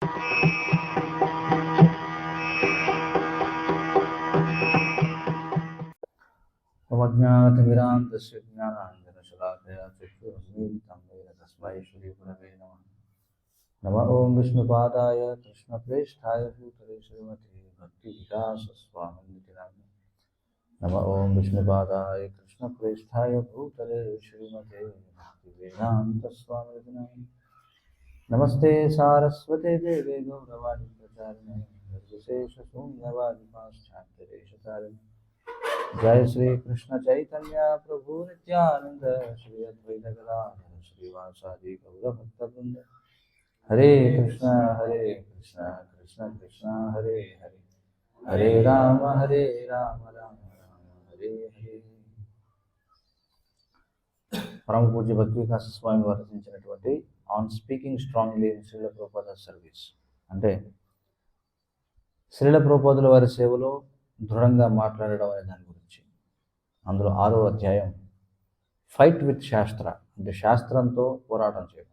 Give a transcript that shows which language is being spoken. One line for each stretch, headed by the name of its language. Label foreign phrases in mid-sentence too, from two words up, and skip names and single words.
Sanskrit: అవజ్ఞాతవిరాంతస్య జ్ఞానాంజనశలాకయా చక్షురున్मीलितं येन तस्मै श्रीगुरवे नमः। नमः ॐ विष्णुपादाय कृष्णप्रेष्ठाय भूतले श्रीमते भक्तिविकासस्वामिनिति नाम्ने। नमः ॐ विष्णुपादाय कृष्णप्रेष्ठाय भूतले श्रीमते भक्तिवेदान्तस्वामिनिति नाम्ने। नमस्ते सारस्वते देवे गौरवाणी प्रचारिणे निर्विशेषशून्यवादी पाश्चात्यदेशतारिणे। जय श्री कृष्ण चैतन्य प्रभु नित्यानंद श्री अद्वैत गदाधर श्रीवासादि गौरभक्तवृंद। हरे कृष्ण कृष्ण कृष्ण हरे हरे, हरे राम राम राम हरे हरे।
Telugu: परम पूज्य भक्ति विकास स्वामी वाరు రచించినటువంటి ఆన్ స్పీకింగ్ స్ట్రాంగ్లీ ఇన్ శ్రీల ప్రభుపాద సర్వీస్, అంటే శ్రీల ప్రభుపాదుల వారి సేవలో దృఢంగా మాట్లాడడం అనే దాని గురించి. అందులో 6వ అధ్యాయం ఫైట్ విత్ శాస్త్ర, అంటే శాస్త్రంతో పోరాటం చేయడం.